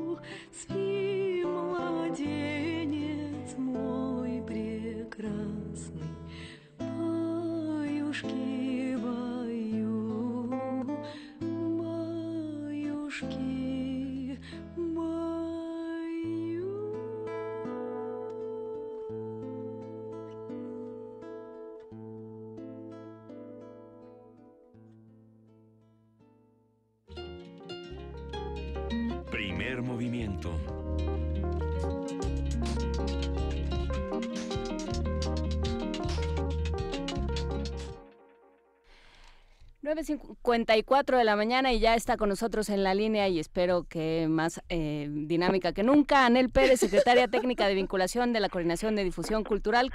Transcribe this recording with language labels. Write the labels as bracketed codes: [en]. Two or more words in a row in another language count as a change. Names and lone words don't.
[ru] Спи, младенец мой прекрасный, баюшки, баю, баюшки, баю. [es] Primer movimiento. Nueve 54 de la mañana y ya está con nosotros en la línea y espero que más dinámica que nunca, Anel Pérez, secretaria técnica de vinculación de la Coordinación de Difusión Cultural.